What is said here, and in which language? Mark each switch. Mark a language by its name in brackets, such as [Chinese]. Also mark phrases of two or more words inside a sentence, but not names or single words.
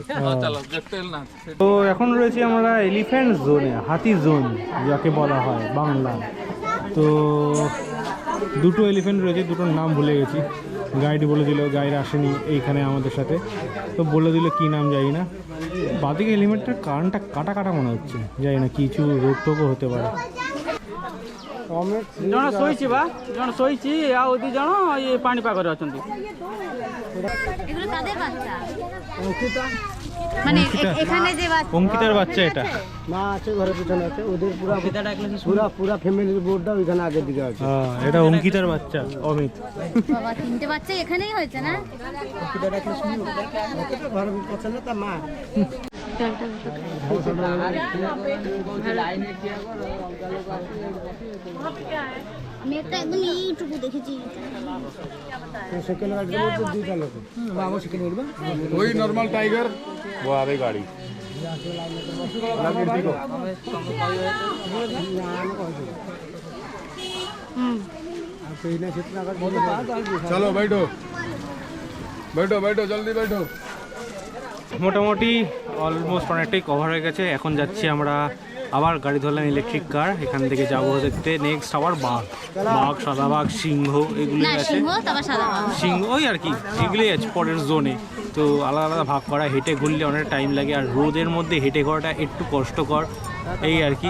[Bangla] তো এখন রয়েছি আমরা [English] elephant zone, [Bangla] হাতি জোন যাকে বলা হয় বাংলা। তো দুটো এলিফ্যান্ট রয়েছে, দুটোর নাম ভুলে গেছি। গাইড বলে দিল, গাইড আসেনি এইখানে আমাদের সাথে, তো বলে দিল কি নাম জানি না। বাদিকে এলিফ্যান্টের কানটা কাটা কাটা মনে হচ্ছে, জানি না, কিছু রোগ টোগও হতে পারে। [Odia] ଜଣ ଶୋଇଛି ବା, ଜଣ ଶୋଇଛି, ଆଉ ଦି ଜଣ ଇଏ ପାଣିପାଗରେ ଅଛନ୍ତି। [Bangla] এগুলো কাদের বাচ্চা? মানে এখানে যে বাচ্চা, অঙ্কিতার বাচ্চা এটা। মা আছে ঘরের পিছনে আছে, ওদের পুরা ফ্যামিলির বোর্ডটা ওইখানে আগের দিকে আছে। এটা অঙ্কিতার বাচ্চা, অমিত। বাবা, 3টে বাচ্চা এখানেই হয়েছে না? ঘরের পছন্দ তার মা। আমি একটা একদম এইটুকু দেখেছি। সেকেন্ড গাড়ির মধ্যে 2টা লোক। বাবা সেকেন্ড গাড়ি, [Hindi] वही [English] normal tiger, [Hindi] वो आ गई गाड़ी। चलो बैठो बैठो बैठो जल्दी बैठो। [Bangla] মোটামুটি অলমোস্ট অনেকটাই কভার হয়ে গেছে। এখন যাচ্ছি আমরা আবার গাড়ি ধরলাম [English] electric car, [Bangla] এখান থেকে যাবো দেখতে নেক্সট আবার বাঘ, সাদা বাঘ, সিংহ এগুলি না আছে। সিংহ তারপর সাদা বাঘ। সিংহ ওই আর কি এগুলোই আছে পরের জোনে। তো আলাদা আলাদা ভাগ করা, হেঁটে ঘুরলে অনেক টাইম লাগে আর রোদের মধ্যে হেঁটে ঘোরাটা একটু কষ্টকর এই আর কি।